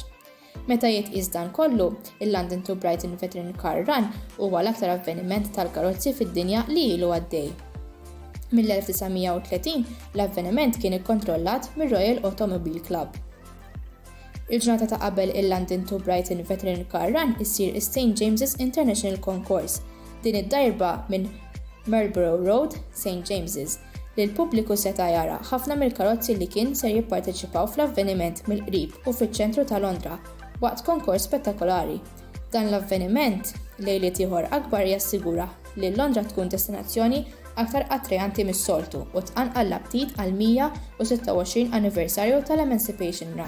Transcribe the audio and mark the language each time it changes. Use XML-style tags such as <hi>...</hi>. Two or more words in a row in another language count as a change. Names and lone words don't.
<mt>Meta jitqies dan kollu, il-London to Brighton Veteran Car Run huwa l-aktar avveniment tal-karozzi fid-dinja li ilu għaddej. Mill-1930 l-avveniment kien ikkontrollat mir-Royal Automobile Club. Il-ġurnata ta' qabel il-London to Brighton Veteran Car Run issir is-St James's International Concourse, din id-darba minn Marlborough Road, St James's, li l-pubbliku seta' jara ħafna mill-karozzi li kien ser jipparteċipaw fl-avveniment mill-qrib u fiċ-ċentru ta' Londra waqt konkors spettakolari. Dan l-avveniment lejliet ieħor akbar jassigura li Londra tkun destinazzjoni aktar attrajanti mis-soltu u tqanqal l-aptit għal 126 anniversarju tal-Emancipation Run.</mt>